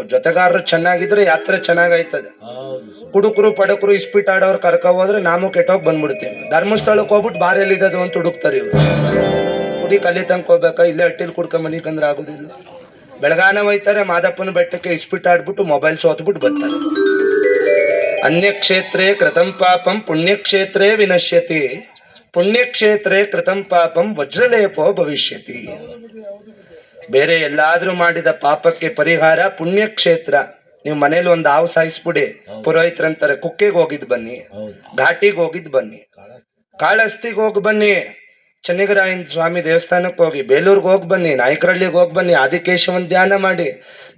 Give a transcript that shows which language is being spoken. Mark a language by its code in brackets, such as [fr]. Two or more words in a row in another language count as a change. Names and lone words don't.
[kn] ಜೊತೆಗಾರರು ಚೆನ್ನಾಗಿದ್ರೆ ಯಾತ್ರೆ ಚೆನ್ನಾಗೈತದೆ. ಕುಡುಕರು ಪಡಕರು ಇಸ್ಪಿಟ್ ಆಡೋರು ಕರ್ಕೊ ಹೋದ್ರೆ ನಾವು ಕೆಟ್ಟೋಗಿ ಬಂದ್ಬಿಡ್ತೀವಿ. ಧರ್ಮಸ್ಥಳಕ್ಕೆ ಹೋಗ್ಬಿಟ್ಟು ಬಾರೆಲ್ಲಿದ್ದದು ಅಂತ ಹುಡುಕ್ತಾರೆ ಇವ್ರು. ಕುಡಿ ಕಲಿ ತನಕ ಹೋಗ್ಬೇಕಾ, ಇಲ್ಲೇ ಹಟ್ಟಿಲ್ ಕುಡ್ಕೊಂಡ್ ಮನಿಕಂದ್ರೆ ಆಗೋದಿಲ್ಲ. ಬೆಳಗಾನ ಹೋಯ್ತಾರೆ ಮಾದಪ್ಪನ ಬೆಟ್ಟಕ್ಕೆ, ಇಸ್ಪಿಟ್ ಆಡ್ಬಿಟ್ಟು ಮೊಬೈಲ್ ಸೋತ್ಬಿಟ್ಟು ಬರ್ತಾರೆ. [sa] ಅನ್ಯಕ್ಷೇತ್ರೇ ಕೃತಂ ಪಾಪಂ ಪುಣ್ಯಕ್ಷೇತ್ರೇ ವಿನಶ್ಯತಿ, ಪುಣ್ಯಕ್ಷೇತ್ರೇ ಕೃತಂ ಪಾಪಂ ವಜ್ರಲೇಪೋ ಭವಿಷ್ಯತಿ. [kn] ಬೇರೆ ಎಲ್ಲಾದ್ರೂ ಮಾಡಿದ ಪಾಪಕ್ಕೆ ಪರಿಹಾರ ಪುಣ್ಯಕ್ಷೇತ್ರ. ನೀವು ಮನೇಲಿ ಒಂದು ಹಾವು ಸಾಯಿಸ್ಬಿಡಿ, ಪುರೋಹಿತರಂತಾರೆ ಕುಕ್ಕೆಗೆ ಹೋಗಿದ್ ಬನ್ನಿ, ಘಾಟಿಗೆ ಹೋಗಿದ್ ಬನ್ನಿ, ಕಾಳಹಸ್ತಿಗೆ ಹೋಗಿ ಬನ್ನಿ, ಚೆನ್ನಗರಾಯನ ಸ್ವಾಮಿ ದೇವಸ್ಥಾನಕ್ಕೆ ಹೋಗಿ, ಬೇಲೂರ್ಗೆ ಹೋಗಿ ಬನ್ನಿ, ನಾಯಕರಳ್ಳಿಗೆ ಹೋಗಿ ಬನ್ನಿ, ಆದಿಕೇಶವನ್ ಧ್ಯಾನ ಮಾಡಿ.